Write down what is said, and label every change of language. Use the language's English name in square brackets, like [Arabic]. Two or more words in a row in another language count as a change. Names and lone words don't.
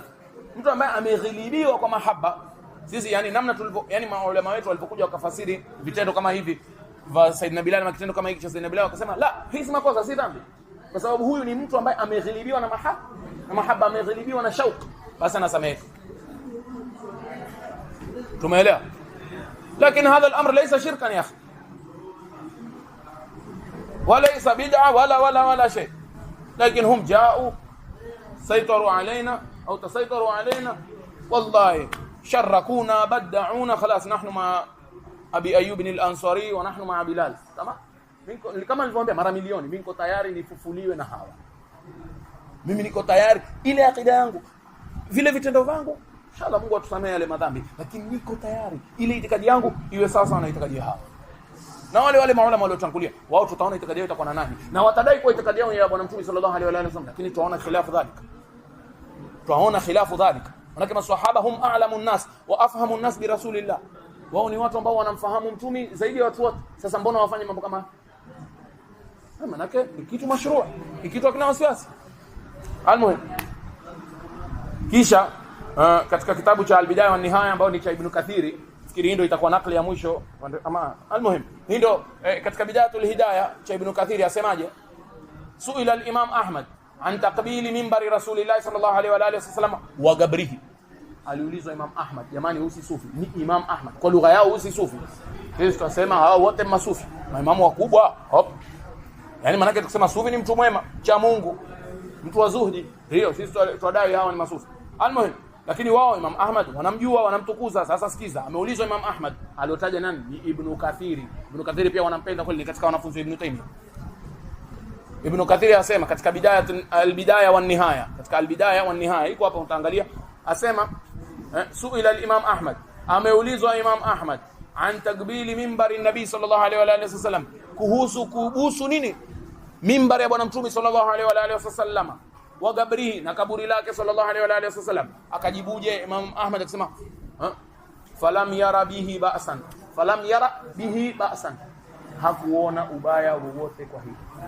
[Swahili] Mtu ambaye ameghilibiwa kwa mahaba. Sisi yani namna tulivyo, yani maulama wetu walipokuja wakafasiri vitendo kama hivi vya Saidina Bilal na kitendo kama hiki cha Saidina Bilal, wakasema la, hii si makosa, si dhambi, kwa sababu huyu ni mtu ambaye ameghilibiwa na mahaba, ameghilibiwa na shauq, basi anasamehe. [Arabic] Tumeelewa? Lakini هذا الأمر ليس شركا يا أخي, وليس بدعة ولا شيء. لكن هم جاءوا سيطروا علينا أو تسيطروا علينا، والله شركونا بدعونا، خلاص نحن مع أبي أيوب الأنصاري ونحن مع بلال. تمام؟ [Swahili] kama nilivyoambia mara milioni, mimi niko tayari nifufuliwe na hawa. Mimi niko tayari ile akida yangu, vile vitendo vangu, inshallah Mungu atusamee yale madhambi, lakini niko tayari ile itikadi yangu iwe sawa na itikadi ya hawa. Na wale maulama waliotangulia, wao tutaona itikadi yao itakuwa na nani, na watadai kwa itikadi yao ya bwana mtume [Arabic] صلى الله عليه وسلم, [Swahili] lakini tunaona [Arabic] خلاف ذلك. [Swahili] Tunaona [Arabic] خلاف ذلك. Maana maswahaba هم أعلم الناس وأفهم الناس برسول الله. [Swahili] Wao ni watu ambao wanamfahamu mtume zaidi ya watu wote. Sasa mbona wafanye mambo kama haya? Maana ni kitu mashruu, ni kitu kina wasiwasi. Almuhim, kisha katika kitabu cha Al-Bidaya wa Nihaya ambao ni cha Ibn Kathiri, fikiri ndio itakuwa nakli ya mwisho ama almuhim, ndio katika Bidayatul Hidayah cha Ibn Kathiri asemaje? [Arabic] سئل الإمام أحمد عن تقبيل منبر رسول الله صلى الله عليه وعلى آله وسلم وقبره. [Swahili] Aliulizwa Imam Ahmad, jamani huyu si sufi, ni Imam Ahmad, kwa lugha yao huyu si sufi. Sisi tunasema hao wote masufi, maimamu wakubwa. Yani maana yake tukisema sufi ni mtu mwema, cha Mungu, mtu wa zuhdi, ndio sisi tudai hao ni masufi. Almuhim, lakini wao Imam Ahmad wanamjua, wanamtukuza. Sasa sikiza, ameulizwa Imam Ahmad, aliotaja nani? Ni Ibn Kathiri. Ibn Kathiri pia wanampenda kweli, ni katika wanafunzi wa Ibn Taymiyyah. Ibn Kathiri asema katika Al-Bidaya wa Nihaya, katika Al-Bidaya wa Nihaya iko hapa utaangalia, asema [Arabic] سئل الإمام أحمد, [Swahili] ameulizwa Imam Ahmad [Arabic] عن تقبيل منبر النبي صلى الله عليه وعلى آله وسلم, [Swahili] kuhusu nini? Minbari ya bwana mtume [Arabic] صلى الله عليه وعلى آله وسلم, وقبره, [Swahili] na kaburi lake [Arabic] صلى الله عليه وعلى آله وسلم. [Swahili] Akajibuje Imam Ahmad akisema [Arabic] فلم ير به بأسا, [Swahili] hakuona ubaya wowote kwa hili.